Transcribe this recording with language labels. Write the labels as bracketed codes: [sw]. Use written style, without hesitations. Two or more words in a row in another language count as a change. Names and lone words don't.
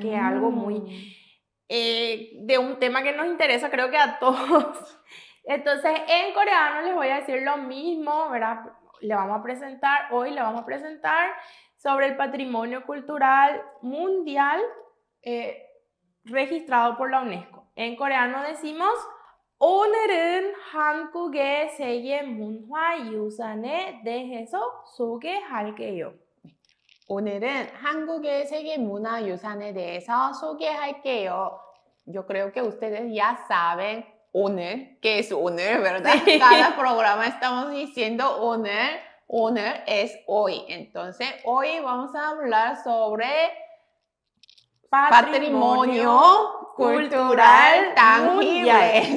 [es] Que es algo muy de un tema que nos interesa, creo que a todos. Entonces, en coreano les voy a decir lo mismo, ¿verdad? Hoy le vamos a presentar sobre el patrimonio cultural mundial eh, registrado por la UNESCO. En coreano decimos [ko] 오늘은 한국의 세계 문화유산에 대해서 소개할게요. 오늘은 한국의 세계문화유산에 대해서 소개할게요. [es] Yo creo que ustedes ya saben 오늘, ¿qué es 오늘, verdad? Sí. Cada programa estamos diciendo [ko] 오늘, 오늘 [es] es hoy. Entonces, hoy vamos a hablar sobre patrimonio cultural tangible.